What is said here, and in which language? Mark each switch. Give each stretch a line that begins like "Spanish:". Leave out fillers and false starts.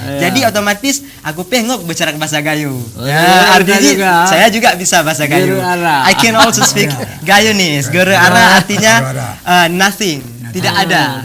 Indonesian: Jadi otomatis aku pengok bicara bahasa Gayo. Artinya saya juga bisa bahasa Gayo.
English: I can also speak Gayonese.
Indonesian: Guru ara artinya nothing, tidak ada.